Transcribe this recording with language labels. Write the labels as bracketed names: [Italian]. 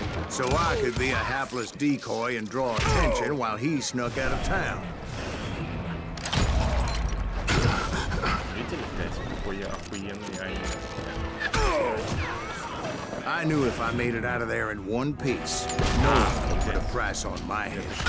[English] So I could be a hapless decoy and draw attention while he snuck out of town. [Russian] Видели, блядь, какой я охуенный ай. [English] I knew if I made it out of there in one piece, no one would put a price on my head.